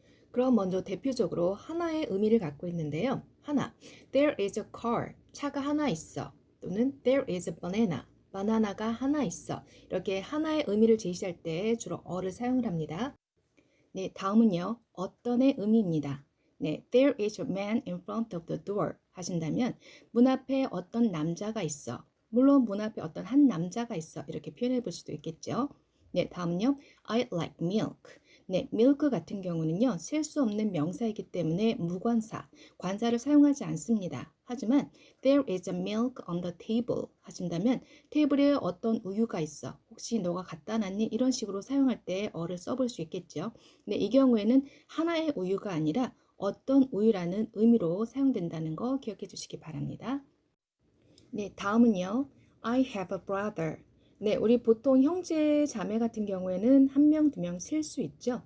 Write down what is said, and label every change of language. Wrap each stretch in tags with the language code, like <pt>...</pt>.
<ko>그럼 먼저 대표적으로 하나의 의미를 갖고 있는데요. 하나,</ko> <en>there is a car,</en> <ko>차가 하나 있어. 또는</ko> <en>there is a banana,</en> <ko>바나나가 하나 있어. 이렇게 하나의 의미를 제시할 때 주로 어를 사용을 합니다. 네, 다음은요. 어떤의 의미입니다.</ko> <en>네, there is a man in front of the door</en> <ko>하신다면 문 앞에 어떤 남자가 있어. 물론 문 앞에 어떤 한 남자가 있어. 이렇게 표현해 볼 수도 있겠죠. 네, 다음은요.</ko> <en>I like milk.</en> <ko>네, milk 같은 경우는요. 셀 수 없는 명사이기 때문에 무관사, 관사를 사용하지 않습니다. 하지만</ko> <en>there is a milk on the table</en> <ko>하신다면 테이블에 어떤 우유가 있어. 혹시 너가 갖다 놨니? 이런 식으로 사용할 때 어를 써볼 수 있겠죠. 네, 이 경우에는 하나의 우유가 아니라 어떤 우유라는 의미로 사용된다는 거 기억해 주시기 바랍니다. 네, 다음은요.</ko> <en>I have a brother.</en> <ko>네, 우리 보통 형제, 자매 같은 경우에는 한 명, 두 명 쓸 수 있죠.</ko>